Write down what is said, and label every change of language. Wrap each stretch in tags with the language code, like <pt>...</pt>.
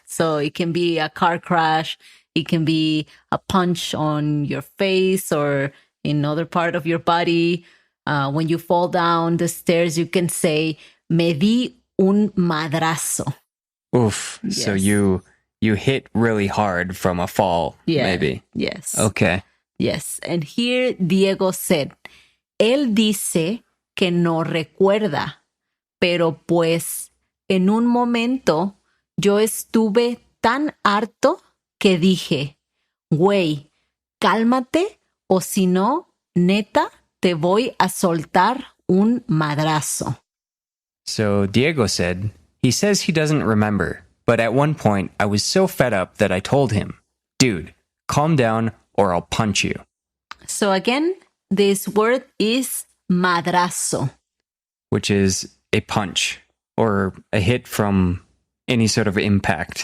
<en>So it can be a car crash, it can be a punch on your face or in other part of your body. When you fall down the stairs, you can say,</en> <es>"Me di un madrazo."</es> <en>Oof. So Yes. you hit really hard from a fall, maybe. Yes. Okay. Yes. And here Diego said,</en> <es>él dice que no recuerda, pero pues en un momento yo estuve tan harto que dije, güey, cálmate o si no, neta, te voy a soltar un madrazo.</es> <en>So Diego said, he says he doesn't remember, but at one point I was so fed up that I told him, dude, calm down or I'll punch you. So again, this word is madrazo. Which is a punch or a hit from any sort of impact.</en>